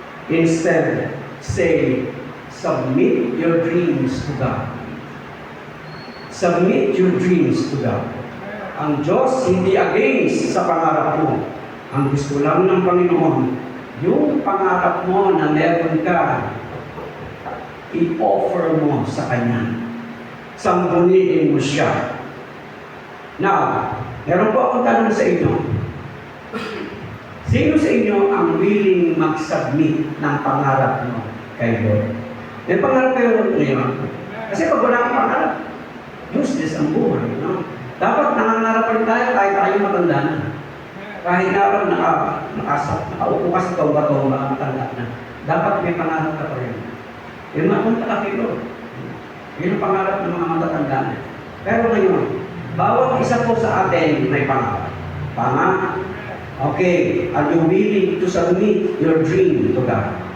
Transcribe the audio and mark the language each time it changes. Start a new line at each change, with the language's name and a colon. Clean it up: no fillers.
English: Instead, say, submit your dreams to God. Submit your dreams to God.
Filipino: Ang Diyos hindi against sa pangarap mo. Ang gusto lang ng Panginoon, yung pangarap mo na meron ka, i-offer mo sa Kanya. Sangguniin mo siya. Now, meron po akong tanong sa inyo. Sino sa inyo ang willing mag-submit ng pangarap mo kay Lord? May pangarap kayo ngayon. Kasi pag wala kang pangarap, useless ang buhay. No? Dapat nangangarap pa rin tayo kahit tayo matanda na. Kahit araw nakaupo ka sa tomba-tomba, matanda na. Dapat may pangarap ka pa rin. Yung mapunta ka kay Lord. Yun ang pangarap ng mga matatanda na. Pero ngayon, bawat isa po sa atin may pangarap. Tama?
English: Okay, are you willing to submit your dream to God?